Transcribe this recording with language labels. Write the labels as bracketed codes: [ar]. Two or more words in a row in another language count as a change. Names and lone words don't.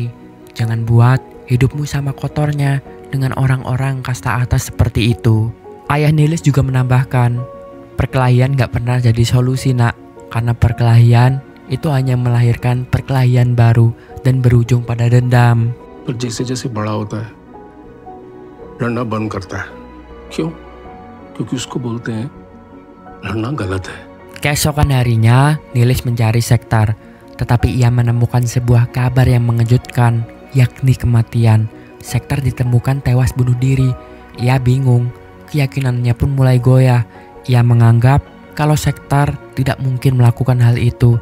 [id] Jangan buat hidupmu sama kotornya dengan orang-orang kasta atas seperti itu. Ayah Nilis juga menambahkan, perkelahian gak pernah jadi solusi nak. Karena perkelahian itu hanya melahirkan perkelahian baru dan berujung pada dendam. [hi] पर जैसे-जैसे बड़ा होता है, लड़ना बंद करता है। क्यों? क्योंकि उसको बोलते हैं लड़ना गलत है। [id] Keesokan harinya, Nilis mencari Sektar, tetapi ia menemukan sebuah kabar yang mengejutkan, yakni kematian. Sektar ditemukan tewas bunuh diri. Ia bingung, keyakinannya pun mulai goyah. Ia menganggap kalau Sektar tidak mungkin melakukan hal itu.